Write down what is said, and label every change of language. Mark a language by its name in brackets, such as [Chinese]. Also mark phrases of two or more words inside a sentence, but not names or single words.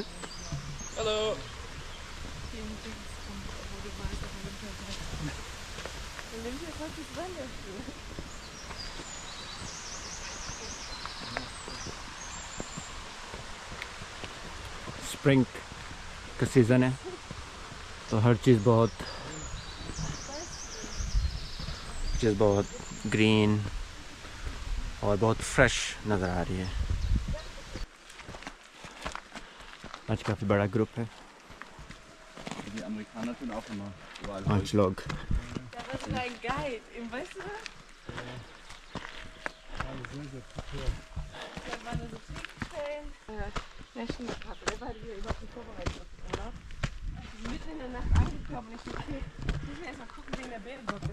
[English] Hello. [Hindi] स्प्रिंग का सीज़न है तो हर चीज़ बहुत ग्रीन और बहुत फ्रेश नज़र आ रही है। आज काफ़ी बड़ा ग्रुप है, 5 लोग। [German] Da war sogar ein Guide, weißt du das? Da waren so Trinkstellen. National Park, der war hier überhaupt nicht vorbereitet auf den Urlaub. Wir sind mitten in der Nacht angekommen. Ich dachte, okay, müssen wir erstmal gucken wegen der Bärenbox.